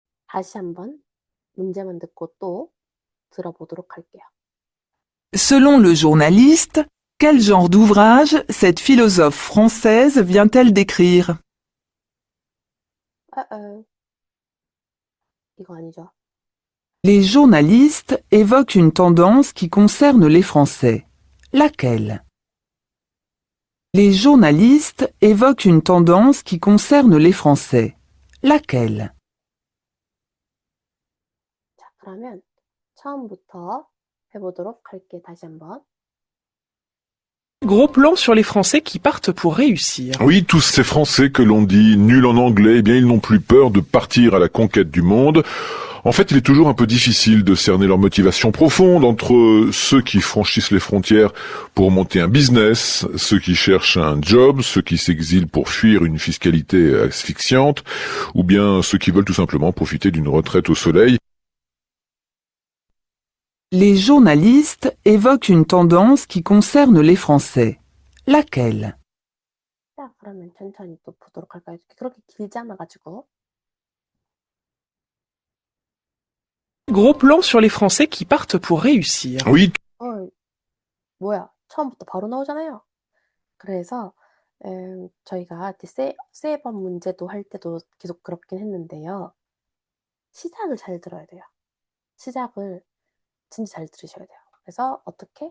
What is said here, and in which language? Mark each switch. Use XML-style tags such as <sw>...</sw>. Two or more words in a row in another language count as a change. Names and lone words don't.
<ko>다시 한번 문제만 듣고 또 들어보도록 할게요.</ko> <fr>Selon le journaliste, quel genre d'ouvrage cette philosophe française vient-elle d'écrire?</fr> <ko>이거 아니죠.</ko> <fr>Les journalistes évoquent une tendance qui concerne les Français. Laquelle? Les journalistes évoquent une tendance qui concerne les Français. Laquelle?</fr> <ko>자, 그러면 처음부터 해보도록 할게. 다시 한번.</ko> <fr>Gros plan sur les Français qui partent pour réussir. Oui, tous ces Français que l'on dit nuls en anglais, eh bien ils n'ont plus peur de partir à la conquête du monde. En fait, il est toujours un peu difficile de cerner leur motivation profonde entre ceux qui franchissent les frontières pour monter un business, ceux qui cherchent un job, ceux qui s'exilent pour fuir une fiscalité asphyxiante, ou bien ceux qui veulent tout simplement profiter d'une retraite au soleil. Les journalistes évoquent une tendance qui concerne les Français. Laquelle?</fr> <ko>자, 그러면 천천히 또 보도록 할까요? 그렇게 길지 않아가지고.</ko> <fr>Gros plan sur les Français qui partent pour réussir. Oui.</fr> <ko>뭐야? 처음부터 바로 나오잖아요. 그래서 저희가 세번 문제도 할 때도 계속 그렇긴 했는데요. 시작을 잘 들어야 돼요. 시작을 진짜 잘 들으셔야 돼요. 그래서 어떻게?</ko>